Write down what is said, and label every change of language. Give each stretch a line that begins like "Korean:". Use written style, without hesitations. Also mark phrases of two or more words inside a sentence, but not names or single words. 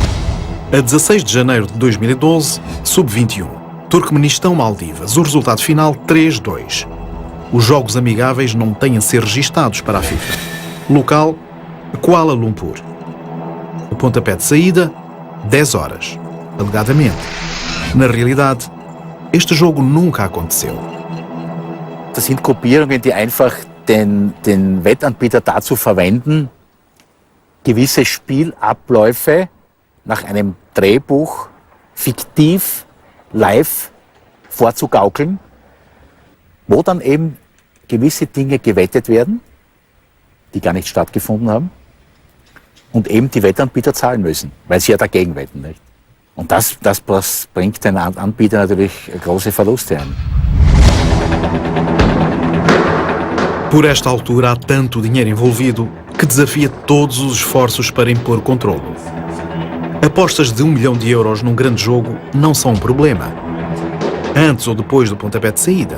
Portuguese: A 16 de janeiro de 2012, Sub-21, Turcomenistão-Maldivas, o resultado final 3-2. Os jogos amigáveis não têm a ser registados para a FIFA. Local, Kuala Lumpur. O pontapé de saída, 10 horas, alegadamente. Na realidade, este jogo nunca aconteceu.
German: Das sind Gruppierungen, die einfach den Wettanbieter dazu verwenden, gewisse Spielabläufe nach einem Drehbuch fiktiv live vorzugaukeln, wo dann eben gewisse Dinge gewettet werden, die gar nicht stattgefunden haben, und eben die Wettanbieter zahlen müssen, weil sie ja dagegen wetten. Nicht? Und das bringt den Anbieter natürlich große Verluste ein.
Portuguese: Por esta altura há tanto dinheiro envolvido que desafia todos os esforços para impor controle. Apostas de 1 milhão de euros num grande jogo não são um problema, antes ou depois do pontapé de saída.